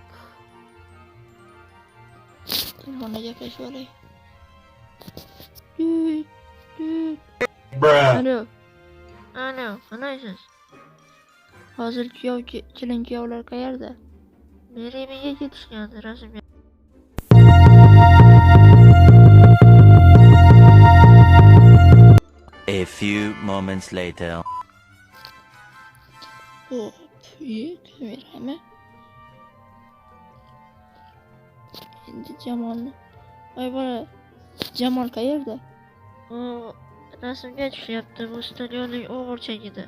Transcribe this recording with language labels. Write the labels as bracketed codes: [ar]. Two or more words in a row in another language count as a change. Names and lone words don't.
[uz] Telefonda gaplashib olay. Alo. Ana, qalaysiz? Hozir kelin-kuyovlar qayerda? Berimiga ketishgandi rasmga. [en] A few moments later. [uz] Hop, kamerami? Endi Jamolni. Voy bola, Jamol qayerda? U rasmga tushyapti, bu stadionning u burchagida.